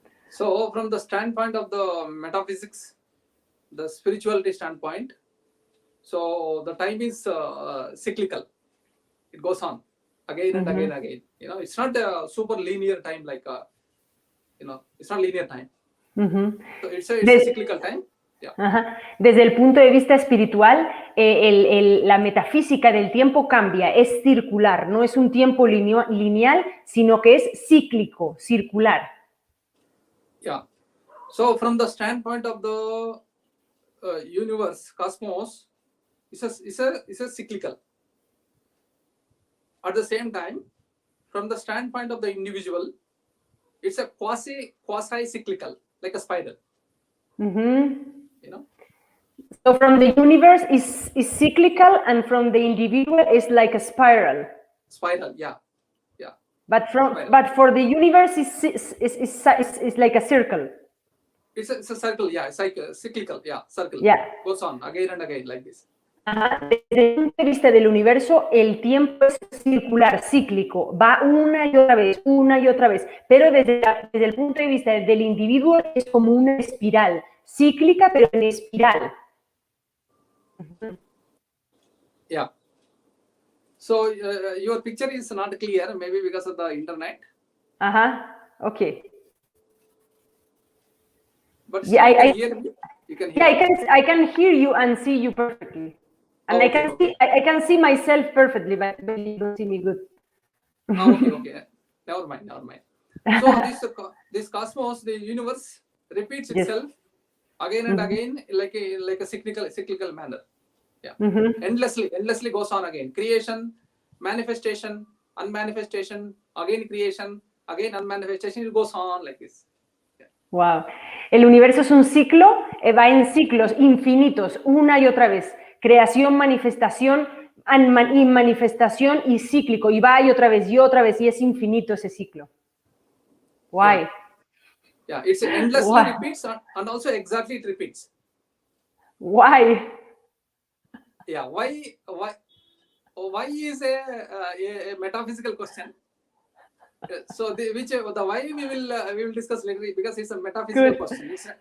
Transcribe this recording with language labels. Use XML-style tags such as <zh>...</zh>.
<en>So from the standpoint of the metaphysics, the spirituality standpoint, so the time is cyclical. It goes on again and again. It's not a super linear time like, it's not linear time. So it's a cyclical time. Yeah.</en> <es>Desde el punto de vista espiritual, la metafísica del tiempo cambia, es circular, no es un tiempo lineal, sino que es cíclico, circular.</es> <en>Yeah. So from the standpoint of the universe, cosmos, it's a cyclical. At the same time, from the standpoint of the individual, it's a quasi-cyclical, like a spiral. So from the universe is cyclical, and from the individual is like a spiral. Spiral, yeah. But for the universe is like a circle. It's a circle, yeah. It's like a cyclical, yeah, circle. Yeah. Goes on again and again like this.</en> <es>Desde el punto de vista del universo, el tiempo es circular, cíclico, va una y otra vez, pero desde el punto de vista del individuo es como una espiral, cíclica pero en espiral.</es> <en>Yeah. So your picture is not clear, maybe because of the internet. Okay. But yeah, you can hear me. You can hear me. I can hear you and see you perfectly. And okay. I can see myself perfectly, but you don't see me good. Okay. Never mind. So this cosmos, the universe, repeats itself again and again, like a cyclical manner. Yeah. Endlessly goes on again. Creation, manifestation, unmanifestation, again creation, again unmanifestation. It goes on like this. Yeah. Wow.</en> <es>El universo es un ciclo, va en ciclos infinitos, una y otra vez. Creación, manifestación, y manifestación y cíclico, y va y otra vez, y es infinito ese ciclo.</es> <en>Why? Yeah, it's endlessly repeats and also exactly it repeats. Why? Yeah, why is a metaphysical question. So the why we will discuss later, because it's a metaphysical question.</en>